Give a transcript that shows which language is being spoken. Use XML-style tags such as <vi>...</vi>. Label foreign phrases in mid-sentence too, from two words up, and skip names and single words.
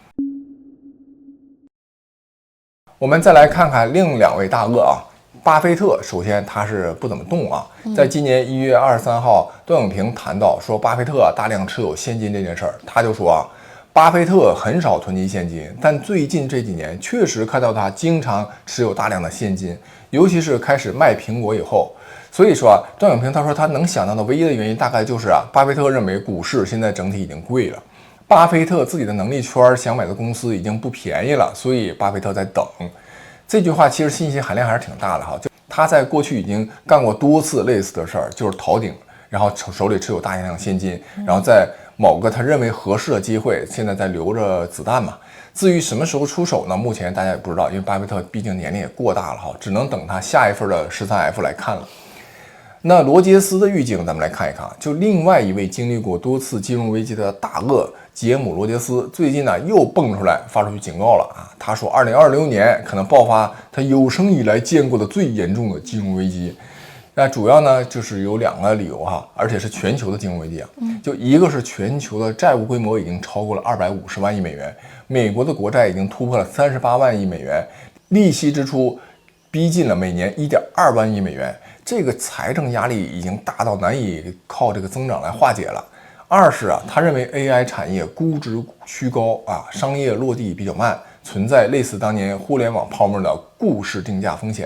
<zh>我們再來看看另2位大鳄啊，巴菲特首先他是不怎麼動啊，在今年1月23號，段永平談到說巴菲特大量持有現金這件事兒，他就說啊，巴菲特很少囤積現金，但最近這幾年確實看到他經常持有大量的現金，尤其是開始賣蘋果以後。所以說啊，段永平他說他能想到的唯一的原因大概就是啊，巴菲特認為股市現在整體已經貴了。巴菲特自己的能力圈想买的公司已經不便宜了，所以巴菲特在等。這句話其實信息含量還是挺大的哈，就他在過去已經幹過多次類似的事兒，就是逃頂，然後手裡持有大量現金，然後在某個他認為合適的機會，現在在留着子彈嘛。至於什麼時候出手呢？目前大家也不知道，因為巴菲特畢竟年齡也過大了哈，只能等他下一份的13F 來看了。那羅傑斯的預警，咱們来看一看，就另外一位經歷過多次金融危機的大鳄傑姆·羅傑斯，最近呢又蹦出来发出警告了啊！他说，2026年可能爆发他有生以来見過的最嚴重的金融危機。那主要呢就是有2個理由哈，而且是全球的金融危机啊。就一個是全球的債務規模已經超過了250萬億美元，美國的國債已經突破了38萬億美元，利息支出逼近了每年1.2萬億美元。這個財政壓力已經大到難以靠這個增長來化解了。二是啊，他認為 AI 產業估值虛高啊，商業落地比較慢，存在類似當年互聯網泡沫的故事定價風險。</zh>